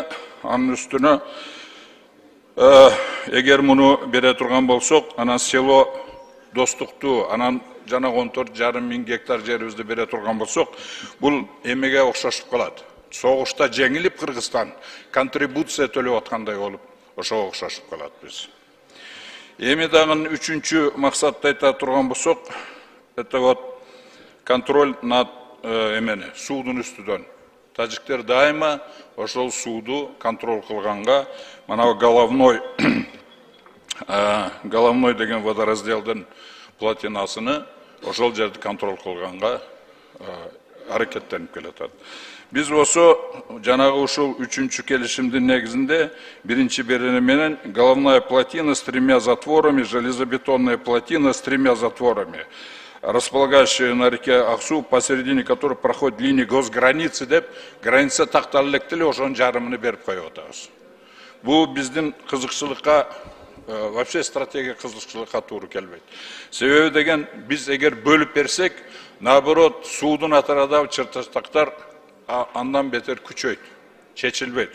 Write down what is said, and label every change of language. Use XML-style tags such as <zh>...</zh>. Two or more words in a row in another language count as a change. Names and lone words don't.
<ky>Анын үстүнө эгер муну бере турган болсок, анан село Достукту, анан жана 14,5 мың гектар жерибизди бере турган болсок, бул эмеге окшошуп калат. Согушта жеңилип Кыргызстан контрибуция төлөп аткандай болуп, ошого окшошуп калат биз. Эми дагы үчүнчү максатты айта турган болсок,</ky> <ru>это вот контроль над</ru> <ky>суудун үстүдөн. Тажиктер дайыма ошол сууду контроль кылганга, мына головной деген водоразделдин плотинасыны ошол жерди контроль кылганга аракеттенип келатат. Биз осо жанагы ушул үчүнчү келишимдин негизинде биринчи берени менен</ky> <ru>головная плотина с 3 затворами, железобетонная плотина с 3 затворами, располагающая на реке Аксу, посередине которой проходит линия госграницы</ru> <ky>деп, граница такталып электе эле ошонун жарымын берип коюп атабыз. Бул биздин кызыкчылыкка, вообще стратегия кызыкчылыкка туура келбейт. Себеби деген биз эгер бөлүп берсек, наоборот, суудун атарадагы чыртачтактар андан бетер күчөйт, чечилбейт.</ky>